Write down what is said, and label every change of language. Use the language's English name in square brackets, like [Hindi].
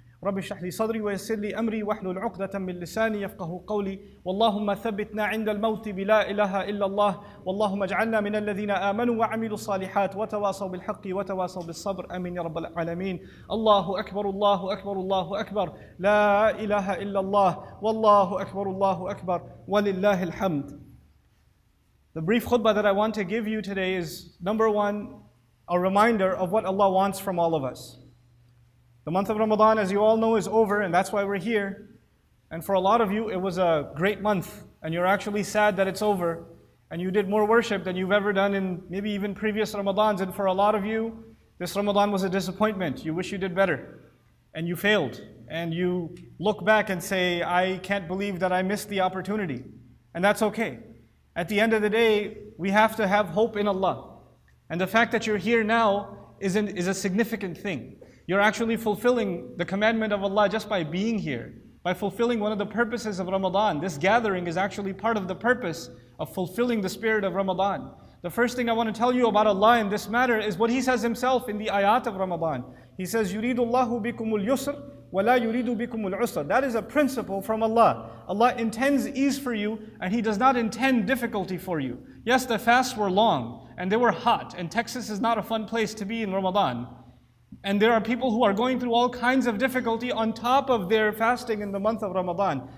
[Arabic] رب اشرح لي صدري ويسر لي أمري واحلل عقدة من لساني يفقه قولي واللهم ثبتنا عند الموت بلا إله إلا الله واللهم اجعلنا من الذين آمنوا وعملوا الصالحات وتواصوا بالحق وتواصوا بالصبر آمين يا رب العالمين الله أكبر الله أكبر الله أكبر لا إله إلا الله والله أكبر ولله الحمد. [English] The brief khutbah that I want to give you today is number one, a reminder of what Allah wants from all of us. The month of Ramadan, as you all know, is over, and that's why we're here. And for a lot of you, it was a great month, and you're actually sad that it's over, and you did more worship than you've ever done in maybe even previous Ramadans. And for a lot of you, this Ramadan was a disappointment. You wish you did better, and you failed. And you look back and say, I can't believe that I missed the opportunity. And that's okay. At the end of the day, we have to have hope in Allah. And the fact that you're here now is a significant thing. You're actually fulfilling the commandment of Allah just by being here, by fulfilling one of the purposes of Ramadan. This gathering is actually part of the purpose of fulfilling the spirit of Ramadan. The first thing I want to tell you about Allah in this matter is what He says Himself in the ayat of Ramadan. He says, [Arabic] يُرِيدُ اللَّهُ بِكُمُ الْيُسْرِ وَلَا يُرِيدُ بِكُمُ الْعُسْرِ. [English] That is a principle from Allah. Allah intends ease for you, and He does not intend difficulty for you. Yes, the fasts were long, and they were hot, and Texas is not a fun place to be in Ramadan. And there are people who are going through all kinds of difficulty on top of their fasting in the month of Ramadan.